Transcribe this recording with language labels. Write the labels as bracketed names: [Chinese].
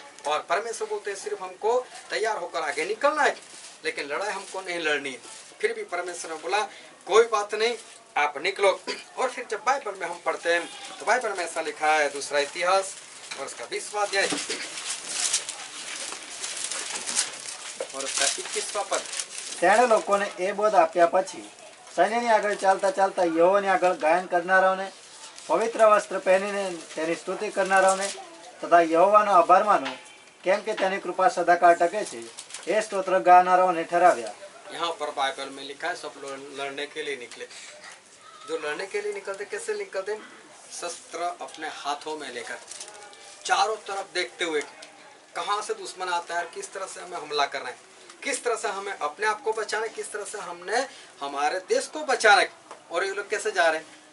[Hindi] और परमेश्वर बोलते हैं सिर्फ हमको तैयार होकर आगे निकलना है, लेकिन लड़ाई हमको नहीं लड़नी है। फिर भी परमेश्वर ने बोला कोई बात नहीं, आप निकलो। और फिर जब बाइबल में हम पढ़ते हैं तो बाइबल में ऐसा लिखा है, दूसरा इतिहास और उसका 20वां अध्याय और उसका 21वां पद। [Gujarati] તેણે લોકોને એ બોધ આપ્યા પછી સૈન્યની આગળ ચાલતા ચાલતા યહોવાની આગળ ગાયન કરનારાઓને, પવિત્ર વસ્ત્ર પહેરીને તેની સ્તુતિ કરનારાઓને તથા યહોવાનો આભાર માનો, કેમ કે તેની કૃપા સદાકાળ ટકે છે, એ સ્તોત્ર ગાનારાઓને ठहराव्या। [Hindi] यहाँ पर बाइबल में लिखा है सब लोग लड़ने के लिए निकले। जो लड़ने के लिए निकलते कैसे निकलते? शस्त्र अपने हाथों में लेकर, चारों तरफ देखते हुए कहाँ से दुश्मन आता है, किस तरह से हमें हमला करना है, किस तरह से हमें अपने आप को बचाना है, किस तरह से हमने हमारे देश को बचाना है। और ये लोग कैसे जा रहे हैं?